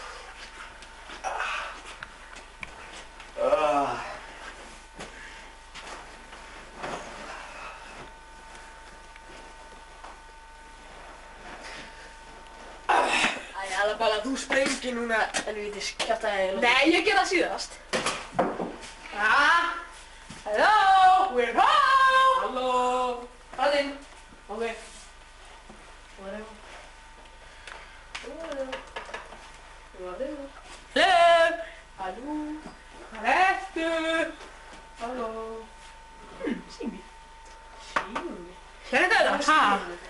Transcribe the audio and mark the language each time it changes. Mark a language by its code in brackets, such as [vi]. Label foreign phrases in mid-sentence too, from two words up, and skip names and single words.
[is] Æ, Alabama, þú sprengir núna helvítis kjaftaði. Nei, ég gerði það síðast. [en] Hello, we're home! [is] Halló! [en] Hallinn. Ok. Whatever. Hello! Halló! [is] Hvað ertu? Halló! Sími. Sími? Sérðu þetta? Hæ?